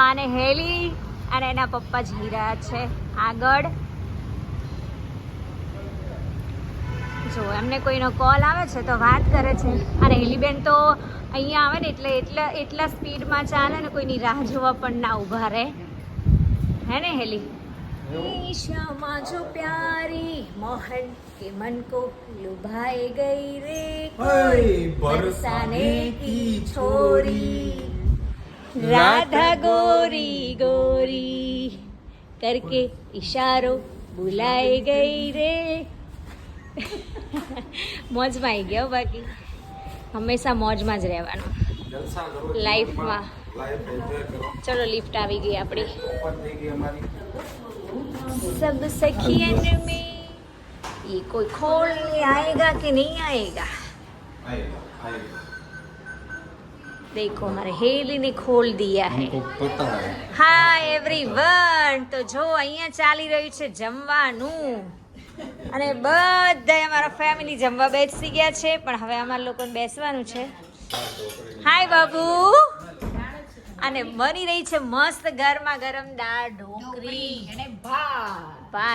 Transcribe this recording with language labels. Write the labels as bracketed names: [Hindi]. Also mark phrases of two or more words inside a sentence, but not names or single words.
[Gujarati] અને હેલી અને એના પપ્પા જઈ રહ્યા છે આગળ. જો એમને કોઈનો કોલ આવે છે તો વાત કરે છે. અને હેલીબેન તો અહીંયા આવે ને એટલે એટલા સ્પીડમાં ચાલે ને કોઈની રાહ જોવા પણ ના ઊભા રહે. હે ને હેલી? [Hindi] श्यामा जो प्यारी मोहन के मन को लुभाए गई रे बरसाने की छोरी राधा गोरी गोरी करके इशारो बुलाए गई रे. [Gujarati] મોજમાં આવી ગયા. બાકી હંમેશા મોજમાં જ રહેવાનું લાઈફમાં. ચલો લિફ્ટ આવી ગઈ આપણી. [Hindi] सब सखियन में ये कोई खोलने आएगा कि नहीं आएगा? देखो हमारे हेली ने खोल दिया है. [English] Hi everyone. [Gujarati] તો જો અહીંયા ચાલી રહ્યું છે જમવાનું અને બધા અમારા ફેમિલી જમવા બેસી ગયા છે. પણ હવે અમારા લોકોને બેસવાનું છે. હાય બાબુ. અને બની રહી છે મસ્ત ગરમા ગરમ દાળ ઢોકળી અને ભાત.